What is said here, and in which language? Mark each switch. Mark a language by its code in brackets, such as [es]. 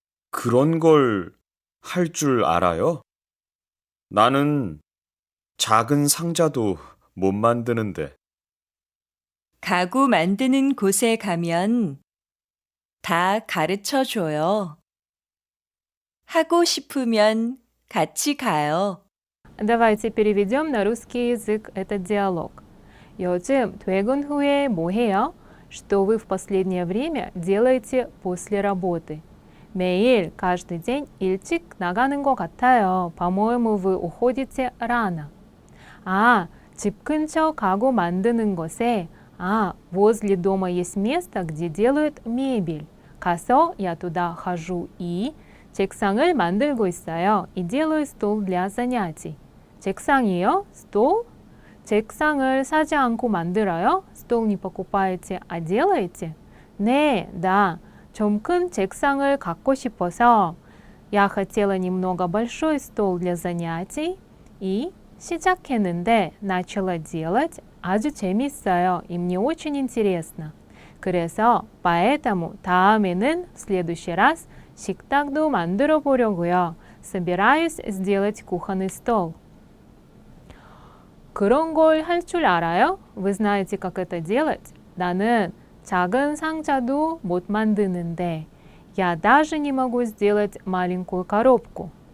[ko] 그런 걸 할 줄 알아요? 나는 작은 상자도 못 만드는데. 가구 만드는 곳에 가면 다 가르쳐 줘요. 하고 싶으면 같이 가요. [ru] Давайте переведем на русский язык этот диалог. [ko] 요즘 퇴근 후에 뭐 해요? [ru] Что вы в последнее время делаете после работы? [ko] 매일, [ru] каждый день [ko] 일찍 나가는 것 같아요. [ru] По-моему, вы уходите рано. А, [ko] 집 근처 가구 만드는 곳에, [ru] возле дома есть место, где делают мебель. [ko] 가서, [ru] я туда хожу и [ko] 책상을 만들고 있어요. [ru] И делаю стол для занятий. [ko] 책상이요? [ru] стол? [ko] 책상을 사지 않고 만들어요? [ru] стол не покупаете, а делаете? 네, да. [ko] 좀 큰 책상을 갖고 싶어서 [ru] я хотела немного большой стол для занятий и [ko] 시작했는데 [ru] начала делать [ko] 아주 재밌어요. [ru] И мне очень интересно. [ko] 그래서 [ru] поэтому [ko] 다음에는 [ru] в следующий раз [ko] 식탁도 만들어 보려고요. [ru] Собираюсь сделать кухонный стол. [ko] 그런 걸 할 줄 알아요? [ru] Вы знаете, как это делать? [ko] 나는 작은 상자도 못 만드는데 [ru] я даже не могу сделать маленькую коробку.